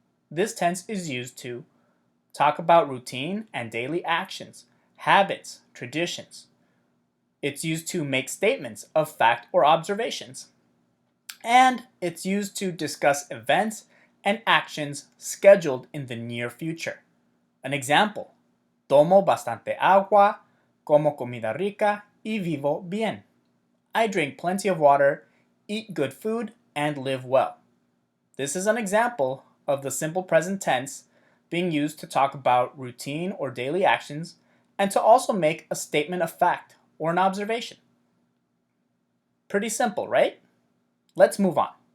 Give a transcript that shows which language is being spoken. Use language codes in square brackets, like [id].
[en] This tense is used to talk about routine and daily actions, habits, traditions. It's used to make statements of fact or observations. And it's used to discuss events and actions scheduled in the near future. An example, [es] tomo bastante agua, como comida rica y vivo bien. [en] I drink plenty of water, eat good food, and live well. This is an example of the simple present tense being used to talk about routine or daily actions and to also make a statement of fact or an observation. Pretty simple, right? Let's move on.